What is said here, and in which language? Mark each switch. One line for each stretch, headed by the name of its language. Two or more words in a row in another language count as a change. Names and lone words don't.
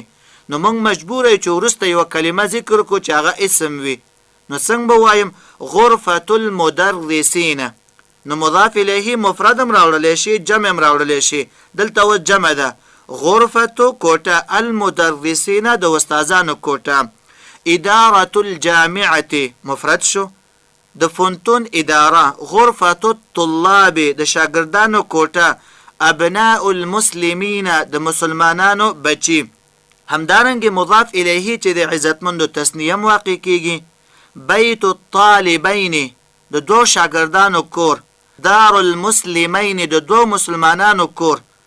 Pashto: نو موږ مجبور یو چې وروسته یوه کلمه ذکر کړو چې هغه اسم وي. نو څنګه به وایم؟
Arabic: غرفة المدرسین.
Pashto: نو مضاف الیه مفرد هم راوړلی شي، جمع هم راوړلی شي. دلته اوس جمع ده، غرفتو کوټه، المدرسین د استادانو کوټه.
Arabic: ادارة الجامعة
Pashto: مفرد شو، د فونتون اداره.
Arabic: غرفة الطلاب
Pashto: د شاګردانو کوټه.
Arabic: ابناء المسلمین
Pashto: د مسلمانانو بچی. همدارنګه مضاف الیه چې د عزتمندو تثنیه واقع کیږي.
Arabic: بیت الطالبین
Pashto: د دو شاګردانو کور.
Arabic: دار المسلمین
Pashto: د دو مسلمانانو کور.